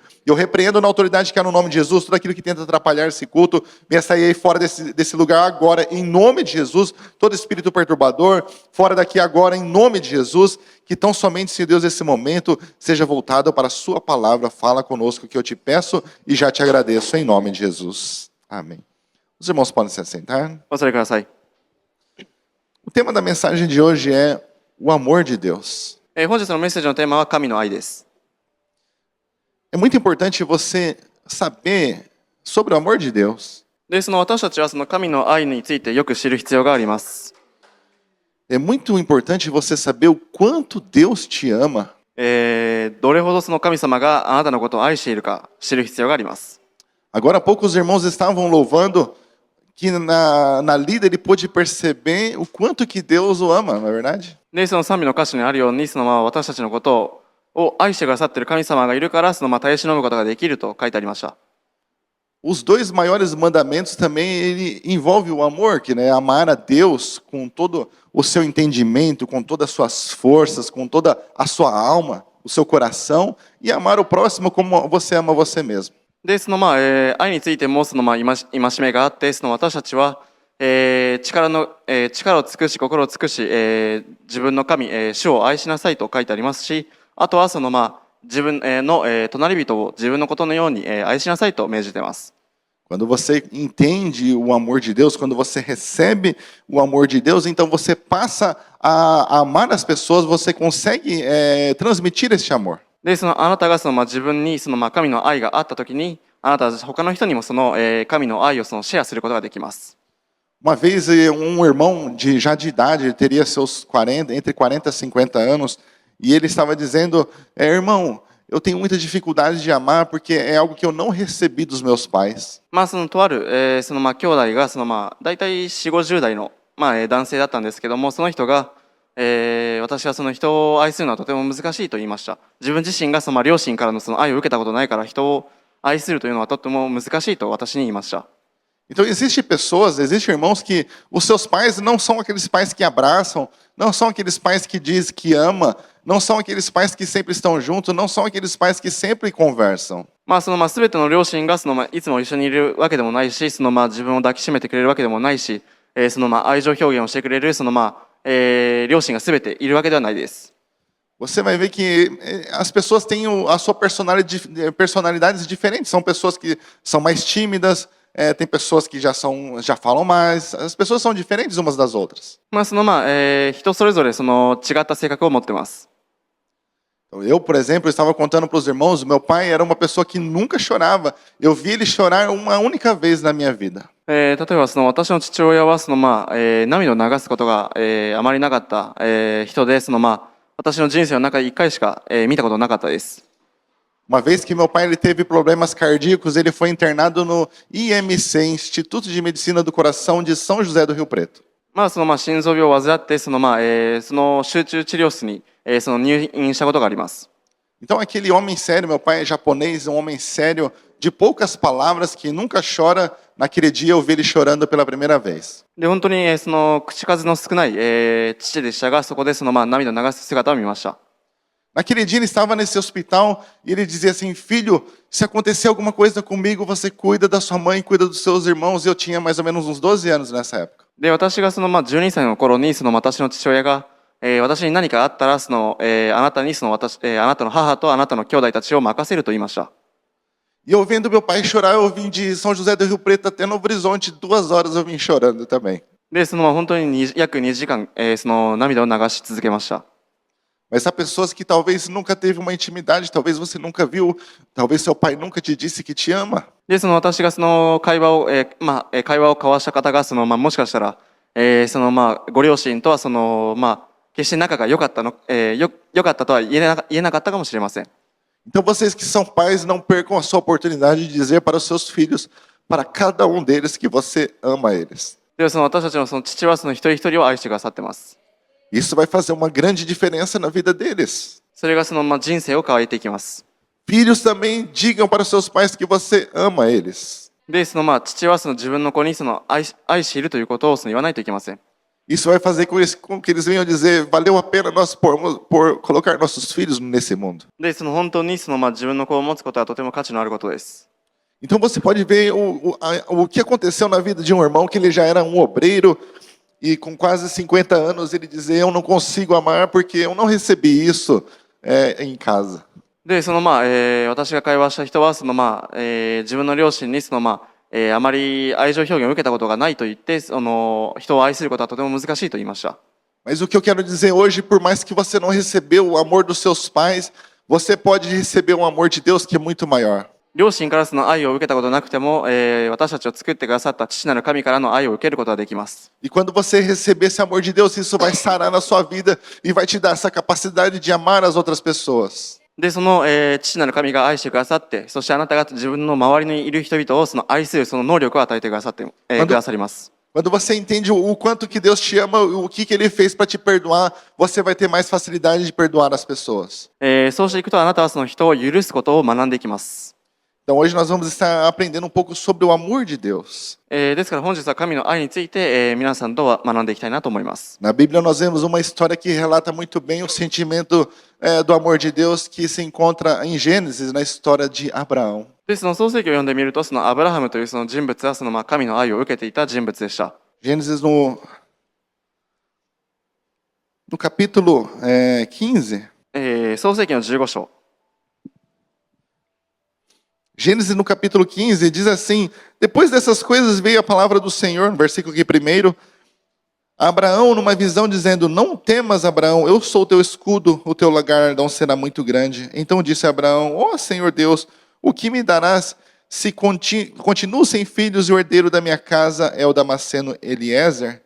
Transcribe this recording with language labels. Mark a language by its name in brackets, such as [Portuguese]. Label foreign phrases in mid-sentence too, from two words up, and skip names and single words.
[Portuguese] Eu repreendo na autoridade que há no nome de Jesus, tudo aquilo que tenta atrapalhar esse culto, venha sair aí fora desse lugar agora, em nome de Jesus, todo espírito perturbador, fora daqui agora, em nome de Jesus, que tão somente, Senhor Deus, esse momento seja voltado para a Sua palavra, fala conosco que eu te peço e já te agradeço, em nome de Jesus. Amém. Os irmãos podem se assentar. [Japanese] お座りください。 [Portuguese] O tema da mensagem de hoje é o amor de Deus. [Japanese] 本日のメッセージのテーマは神の愛です。 [Portuguese] É muito importante você saber sobre o amor de Deus. [Japanese] で、その私たちはその神の愛についてよく知る必要があります。 [Portuguese] É muito importante você saber o quanto Deus te ama. [Japanese] どれほどその神様があなたのことを愛しているか知る必要があります。 [Portuguese] Agora há pouco os irmãos estavam louvando que na lida ele pôde perceber o quanto que Deus o ama, não é verdade? [Japanese] で、その賛美の歌詞にあるように、その私たちのことを愛してくださっている神様がいるから、その耐え忍ぶことができると書いてありました。 [Portuguese] Os dois maiores mandamentos também ele envolve o amor, que é amar a Deus com todo o seu entendimento, com todas as suas forças, com toda a sua alma, o seu coração, e amar o próximo como você ama você mesmo. [Japanese] で、その愛についてもその戒めがあって、その私たちは、力を尽くし心を尽くし、自分の神、主を愛しなさいと書いてありますし、あとはその自分の隣人を自分のことのように愛しなさいと命じています。 [Portuguese] Quando você entende o amor de Deus, quando você recebe o amor de Deus, então você passa a amar as pessoas, você consegue transmitir esse amor. [Japanese] で、そのあなたがその自分にその神の愛があったときに、あなたは他の人にもその神の愛をそのシェアすることができます。 [Portuguese] Uma vez irmão já de idade, ele teria seus 40, entre 40 e 50 anos, e ele estava dizendo: irmão, eu tenho muita dificuldade de amar porque é algo que eu não recebi dos meus pais. [Japanese] そのとある、その兄弟がその大体4、50代の男性だったんですけども、その人が、私はその人を愛するのはとても難しいと言いました。自分自身がその両親からのその愛を受けたことないから人を愛するというのはとても難しいと私に言いました。 [Portuguese] Então existem irmãos que os seus pais não são aqueles pais que abraçam, não são aqueles pais que dizem que ama, não são aqueles pais que sempre estão juntos, não são aqueles pais que sempre conversam. [Japanese] その全ての両親がそのいつも一緒にいるわけでもないし、その自分を抱きしめてくれるわけでもないし、その愛情表現をしてくれるその両親が全ているわけではないです。 [Portuguese] Você vai ver que as pessoas têm a sua personalidades diferentes. São pessoas que são mais tímidas, tem pessoas que já falam mais. As pessoas são diferentes umas das outras. [Japanese] その人それぞれその違った性格を持ってます。 [Portuguese] Eu, por exemplo, estava contando para os irmãos, meu pai era uma pessoa que nunca chorava. Eu vi ele chorar uma única vez na minha vida. [Japanese] 例えばその私の父親はその涙を流すことがあまりなかった人で、その私の人生の中で1回しか見たことなかったです。 [Portuguese] Uma vez que meu pai ele teve problemas cardíacos, ele foi internado no IMC, Instituto de Medicina do Coração de São José do Rio Preto. [Japanese] その心臓病を患ってその集中治療室にその入院したことがあります。 [Portuguese] Então aquele homem sério, meu pai é japonês, um homem sério, de poucas palavras, que nunca chora, naquele dia eu vi ele chorando pela primeira vez. [Japanese] で、本当にその口数の少ない父でしたが、そこでその涙を流す姿を見ました。 [Portuguese] Naquele dia ele estava nesse hospital e ele dizia assim: filho, se acontecer alguma coisa comigo, você cuida da sua mãe, cuida dos seus irmãos. Eu tinha mais ou menos uns 12 anos nessa época. [Japanese] で、私が12歳の頃に私の父親が、私に何かあったらあなたにあなたの母とあなたの兄弟たちを任せると言いました。 [Portuguese] E eu vendo meu pai chorar, eu vim de São José do Rio Preto até Novo Horizonte, 2 horas eu vim chorando também. [Japanese] で、本当に約2時間、涙を流し続けました。 [Portuguese] Mas há pessoas que talvez nunca teve uma intimidade, talvez você nunca viu, talvez seu pai nunca te disse que te ama. [Japanese] で、私が会話を、会話を交わした方が、もしかしたら、ご両親とは決して仲が良かった良かったとは言えなかったかもしれません。 [Portuguese] Então vocês que são pais, não percam a sua oportunidade de dizer para os seus filhos, para cada um deles, que você ama eles. [Japanese] で、私たちの父は一人一人を愛してくださってます。 [Portuguese] Isso vai fazer uma grande diferença na vida deles. [Japanese] それが人生を変えていきます。 [Portuguese] Filhos também digam para os seus pais que você ama eles. [Japanese] で、父は自分の子に愛しているということを言わないといけません。 [Portuguese] Isso vai fazer com que eles venham dizer, valeu a pena nós por colocar nossos filhos nesse mundo. [Japanese] で、本当に自分の子を持つことはとても価値のあることです。 [Portuguese] Então você pode ver o que aconteceu na vida de um irmão, que ele já era um obreiro, e com quase 50 anos ele dizia, eu não consigo amar porque eu não recebi isso em casa. [Japanese] で、私が会話した人は自分の両親にあまり愛情表現を受けたことがないと言って、人を愛することはとても難しいと言いました。 [Portuguese] Mas o que eu quero dizer hoje, por mais que você não recebeu o amor dos seus pais, você pode receber um amor de Deus que é muito maior. [Japanese] 両親から愛を受けたことなくても、私たちを作ってくださった父なる神からの愛を受けることができます。 [Portuguese] E quando você receber esse amor de Deus, isso vai sarar na sua vida e vai te dar essa capacidade de amar as outras pessoas. [Japanese] で、父なる神が愛してくださって、そしてあなたが自分の周りにいる人々を愛する能力を与えてくださって、くださります。 [Portuguese] Quando você entende o quanto que Deus te ama, o que Ele fez para te perdoar, você vai ter mais facilidade de perdoar as pessoas. [Japanese] そうしていくとあなたは人を許すことを学んでいきます。 [Portuguese] Então hoje nós vamos estar aprendendo um pouco sobre o amor de Deus. [Japanese] ですから本日は神の愛について、皆さんとは学んでいきたいなと思います。 [Portuguese] Na Bíblia nós vemos uma história que relata muito bem o sentimento do amor de Deus que se encontra em Gênesis, na história de Abraão. [Japanese] で、創世記を読んでみると、アブラハムという人物は神の愛を受けていた人物でした。 [Portuguese] Gênesis no capítulo 15. [Japanese] 創世記の15章。 [Portuguese] Gênesis no capítulo 15 diz assim, depois dessas coisas veio a palavra do Senhor, no versículo aqui primeiro, a Abraão numa visão dizendo, não temas Abraão, eu sou teu escudo, o teu galardão será muito grande. Então disse Abraão, ó Senhor Deus, o que me darás se continuo sem filhos e o herdeiro da minha casa é o Damasceno Eliezer?